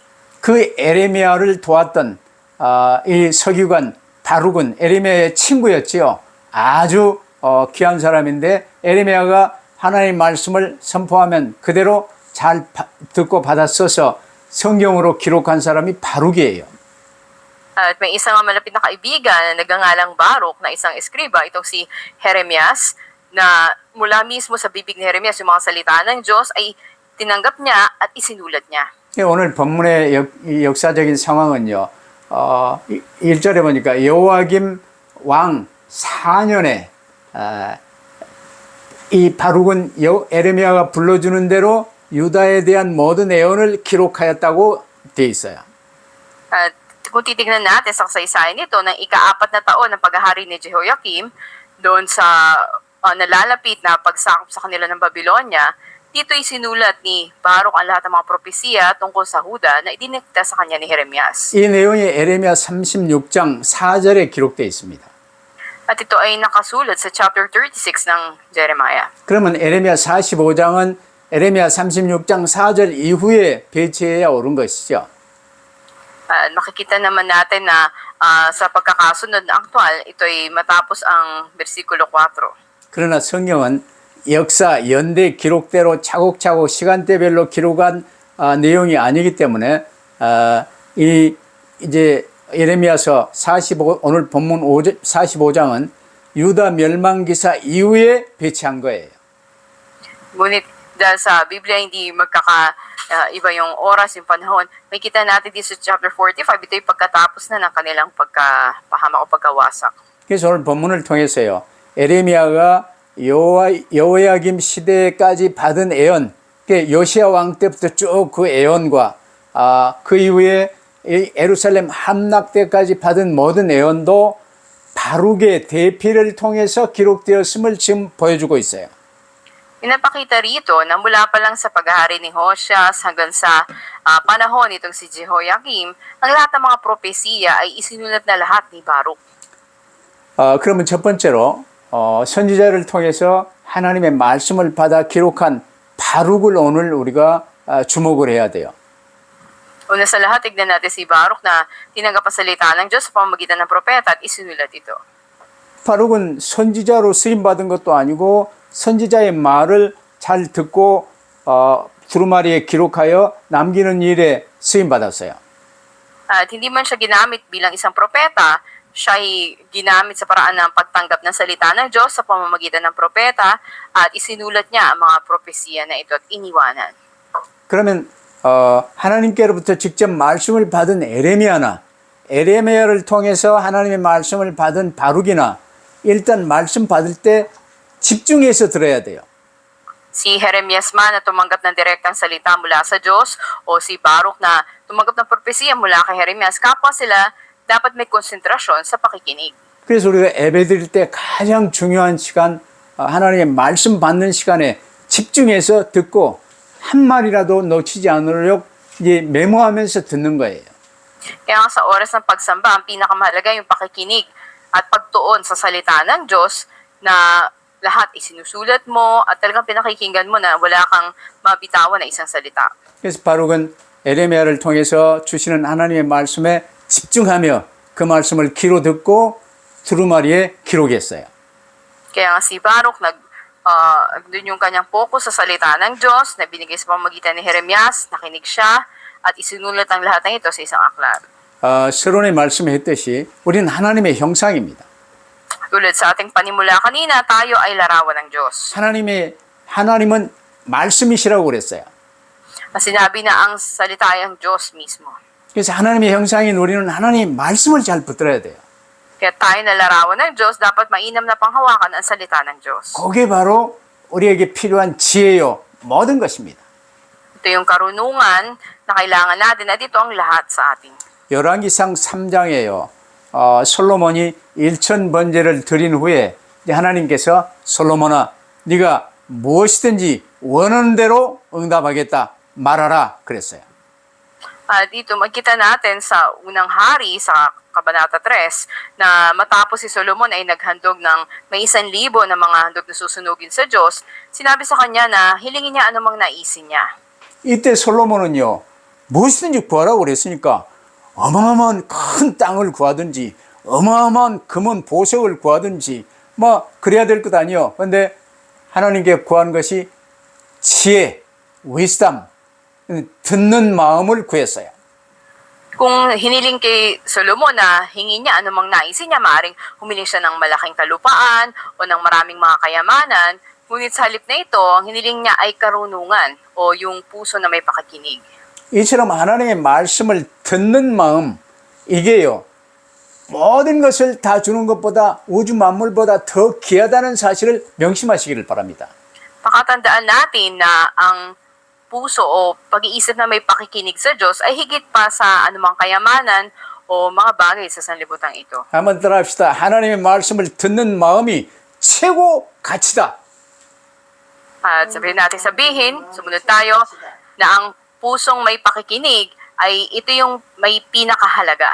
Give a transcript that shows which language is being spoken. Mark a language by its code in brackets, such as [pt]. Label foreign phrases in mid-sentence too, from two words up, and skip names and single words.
[ko] 그 에레미야를 도왔던 이 서기관 바룩은 에레미야의 친구였지요. 아주 귀한 사람인데 에레미야가 하나님의 말씀을 선포하면 그대로 잘 듣고 받아 써서 성경으로 기록한 사람이 바룩이에요. [tl] At may isang malapit na kaibigan na nagangalang Baruk na isang eskriba, itong si Jeremias, na mula mismo sa bibig ni Jeremias yung mga salita ng Diyos ay tinanggap niya at isinulat niya. [ko] 오늘 본문의 역사적인 상황은요. 1절에 보니까 여호야김 왕 4년에 이 바룩은 에레미야가 불러주는 대로 유다에 대한 모든 예언을 기록하였다고 돼 있어요. [tl] At kung titignan natin sa kasaysayan nito, ng ika-4 na taon ng paghahari ni Jehoiakim, doon sa nalalapit na pagsakop sa kanila ng Babylonia, dito'y sinulat ni Baruk ang lahat ng mga propesiya tungkol sa Huda na idinikta sa kanya ni Jeremias. [ko] 이 내용이 에레미야 36장 4절에 기록되어 있습니다. [tl] At ito ay nakasulat sa chapter 36 ng Jeremiah. [ko] 그러면 에레미야 45장은 에레미야 36장 4절 이후에 배치해야 옳은 것이죠. [tl] Makikita naman natin na sa pagkakasunod na aktual, ito'y matapos ang versikulo 4. [ko] 그러나 성경은 역사 연대 기록대로 차곡차곡 시간대별로 기록한 내용이 아니기 때문에 이제 예레미야서 45 오늘 본문 45장은 유다 멸망 기사 이후에 배치한 거예요. [tl] Ngunit dahil sa Biblia hindi iba yung oras, yung panahon, may kita natin dito sa chapter 45, ito yung pagkatapos na ng kanilang pagkapahamak o pagkawasak. [ko] 그래서 오늘 본문을 통해서요. 에레미야가 여호야김 시대까지 받은 예언, 요시야 왕 때부터 쭉 그 예언과 그 이후에 예루살렘 함락 때까지 받은 모든 예언도 바룩의 대피를 통해서 기록되었음을 지금 보여주고 있어요. [tl] Pinapakita rito na mula pa lang sa paghahari ni Hoseas hanggang sa panahon nitong si Jehoiakim, ang lahat ng mga propesiya ay isinulat na lahat ni Baruk. [ko] 그러면 첫 번째로 선지자를 통해서 하나님의 말씀을 받아 기록한 바룩을 오늘 우리가 주목을 해야 돼요. [tl] Una sa lahat, tignan natin si Baruk na tinanggap ang salita ng Diyos sa pamamagitan ng propeta at isinulat ito. [ko] 바룩은 선지자로 쓰임 받은 것도 아니고 선지자의 말을 잘 듣고 두루마리에 기록하여 남기는 일에 쓰임 받았어요. [tl] At hindi man siya ginamit bilang isang propeta, siya ay ginamit sa paraan ng pagtanggap ng salita ng Diyos sa pamamagitan ng propeta at isinulat niya ang mga propesiya na ito at iniwanan. [ko] 그러면 하나님께로부터 직접 말씀을 받은 에레미야를 통해서 하나님의 말씀을 받은 바룩이나 일단 말씀 받을 때 집중해서 들어야 돼요. [tl] Si Jeremias man na tumanggap ng direktang salita mula sa Diyos o si Baruch na tumanggap ng propesiya mula kay Jeremias, kapwa sila dapat may konsentrasyon sa pakikinig. [ko] 그래서 우리가 예배드릴 때 가장 중요한 시간, 하나님의 말씀 받는 시간에 집중해서 듣고 한 말이라도 놓치지 않으려고 이제 메모하면서 듣는 거예요. [tl] Kaya nga sa oras ng pagsamba, ang pinakamahalaga yung pakikinig at pagtuon sa salita ng Diyos na lahat isinusulat mo at talagang pinakikinggan mo na wala kang mabitawan na isang salita. [ko] 그래서 바룩은 에레미야를 통해서 주시는 하나님의 말씀에 집중하며 그 말씀을 귀로 듣고 두루마리에 기록했어요. [tl] Kaya nga si Baruch, doon yung kanyang focus sa salita ng Diyos na binigay sa pamamagitan ni Jeremias, nakinig siya at isinulat ang lahat ng ito sa isang aklat. [ko] 서론의 말씀에 했듯이 우리는 하나님의 형상입니다. [tl] Tulad sa ating panimula kanina, tayo ay larawan ng Diyos. [ko] 하나님은 말씀이시라고 그랬어요. [tl] Sinabi na ang salita ay ang Diyos mismo. [ko] 그래서 하나님의 형상인 우리는 하나님의 말씀을 잘 붙들어야 돼요. [tl] Kaya tayo na larawan ng Diyos, dapat mainam na panghawakan ang salita ng Diyos. [ko] 그게 바로 우리에게 필요한 지혜요, 모든 것입니다. [tl] Ito yung karunungan na kailangan natin at ito ang lahat sa atin. [ko] 열왕기상 3장에요. 솔로몬이 1000번제를 드린 후에 하나님께서 솔로몬아 네가 무엇이든지 원하는 대로 응답하겠다 말하라 그랬어요. [tl] Dito magkita natin sa unang hari sa Kabanata 3 na matapos si Solomon ay naghandog ng may 1,000 na mga handog na susunugin sa Diyos, sinabi sa kanya na hilingin niya anumang naisin niya. [ko] 이때 솔로몬은요 무엇이든지 구하라고 그랬으니까 어마어마한 큰 땅을 구하든지 어마어마한 금은 보석을 구하든지 뭐 그래야 될 것 아니요. 그런데 하나님께 구한 것이 지혜, wisdom, 듣는 마음을 구했어요. [tl] Kung hiniling kay Solomon na hingin niya anumang naisin niya, maaaring humiling siya ng malaking kalupaan o ng maraming mga kayamanan, ngunit sa halip na ito, ang hiniling niya ay karunungan o yung puso na may pakikinig. [ko] 이처럼 하나님의 말씀을 듣는 마음, 이게요 모든 것을 다 주는 것보다 우주 만물보다 더 귀하다는 사실을 명심하시기를 바랍니다. [tl] Pakatandaan natin na ang puso o pag-iisip na may pakikinig sa Diyos ay higit pa sa anumang kayamanan o mga bagay sa sanlibutan ito. [ko] 한번 따라합시다. 하나님의 말씀을 듣는 마음이 최고 가치다. [tl] At sabihin, sumunod tayo, na ang pusong may pakikinig ay ito yung may pinakahalaga.